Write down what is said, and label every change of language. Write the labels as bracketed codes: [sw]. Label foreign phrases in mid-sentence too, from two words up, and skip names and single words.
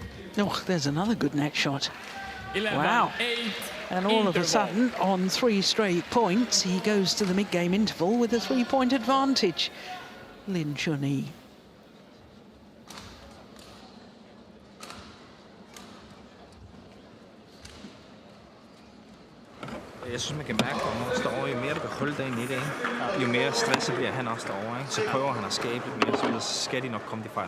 [en] Oh, there's another good net shot. 11, Wow. 8, And all of a interval. sudden, on 3 straight points, he goes to the mid-game interval with a 3-point advantage. Lin Chun-Yi. [da] Jeg synes, man kan mærke, at når han står over, jo mere du kan holde dig i det, jo mere stresset bliver han også derovre. Ikke? Så prøver han at skabe lidt mere, så skal de nok komme de fejl.